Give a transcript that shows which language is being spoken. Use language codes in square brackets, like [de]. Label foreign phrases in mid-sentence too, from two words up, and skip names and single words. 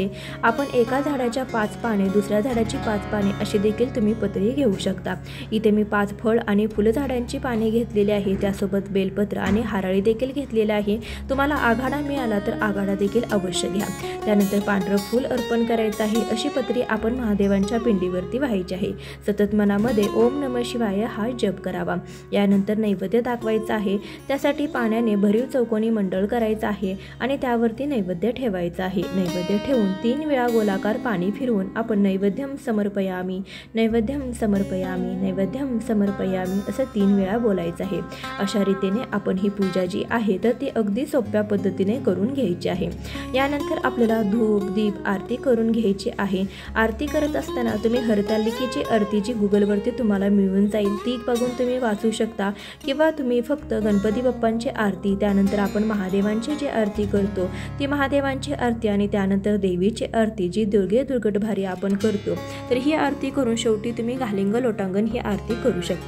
[mr] आपण एका झाडाच्या 5 पाने, दुसऱ्या झाडाची 5 पाने अशी देखील तुम्ही पत्री घेऊ शकता। इथे मी 5 फळ आणि फुलझाडांची पाने घेतलेली आहे, त्यासोबत बेलपत्र आणि हाराळी देखील घेतलेला आहे। तुम्हाला आघाडा मिळाला तर आघाडा देखील अवश्य घ्या। त्यानंतर पांढरं फूल अर्पण करायचं आहे। अशी पत्री आपण महादेवांच्या पिंडीवरती व्हायची आहे। सतत मनामध्ये [sa] ओम नमः शिवाय [mr] हा जप करावा। यानंतर नैवेद्य दाखवायचा आहे। त्यासाठी पाण्याने भरीव चौकोनी मंडळ करायचा आहे आणि त्यावरती नैवेद्य ठेवायचा आहे। नैवेद्य ठेवून 3 वेळा गोलाकार पाणी फिरवून आपण [sa] नैवेद्यम समर्पयामी, नैवेद्यम समर्पयामी, नैवेद्यम समर्पयामी [mr] असं 3 वेळा बोलायचं आहे। अशा रीतीने आपण ही पूजा जी आहे तर ती अगदी सोप्या पद्धतीने करून घ्यायची आहे। यानंतर आपल्याला धूप, दीप, आरती करून घ्यायची आहे। आरती करत असताना तुम्ही हरतालिकेची आरती जी गुगलवरती तुम्हाला मिळून जाईल ती बघून तुम्ही वाचू शकता किंवा तुम्ही फक्त गणपती बाप्पांची आरती, त्यानंतर आपण महादेवांची जी आरती करतो ती महादेवांची आरती आणि त्यानंतर देवीची आरती जी दुर्गे दुर्गटभारी आपण करतो तर ही आरती करून शेवटी तुम्ही घालिंग लोटांगण ही आरती करू शकता।